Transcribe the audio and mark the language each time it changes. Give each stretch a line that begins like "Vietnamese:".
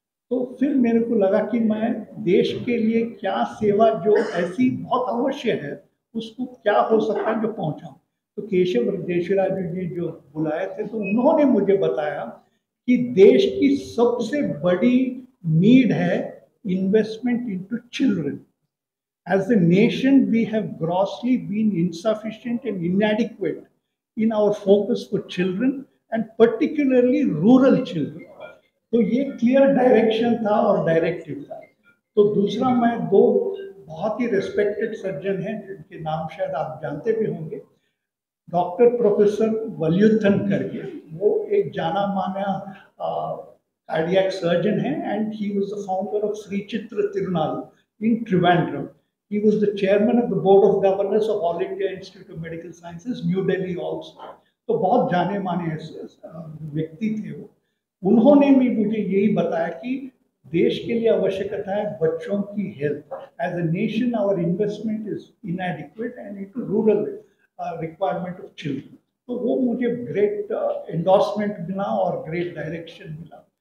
Hindi: तो फिर मेरे को लगा कि मैं देश के लिए क्या सेवा जो ऐसी बहुत अवश्य है उसको क्या हो सकता है जो पहुंचाऊं। तो केशव देशीराजू जी जो बुलाए थे तो उन्होंने मुझे बताया कि देश की सबसे बड़ी नीड है
English: Investment into children. As a nation, we have grossly been insufficient and inadequate in our focus for children and particularly rural children.
Hindi: तो ये क्लियर डायरेक्शन था और डायरेक्टिव था। तो दूसरा, मैं दो बहुत ही रेस्पेक्टेड सर्जन हैं जिनके नाम शायद आप जानते भी होंगे, डॉक्टर प्रोफेसर वल्युथन करके, वो एक जाना माना कार्डियक सर्जन है
English: And he was the founder of Shri Chitra Tirunal in Trivandrum. He was the chairman of the board of governors of All India Institute of Medical Sciences, New Delhi also.
Hindi: तो बहुत जाने माने व्यक्ति थे वो। उन्होंने भी मुझे यही बताया कि देश के लिए आवश्यकता है बच्चों की health.
English: As a nation our investment is inadequate and into rural requirement of children.
Hindi: तो वो मुझे ग्रेट एंडोर्समेंट मिला और ग्रेट डायरेक्शन मिला।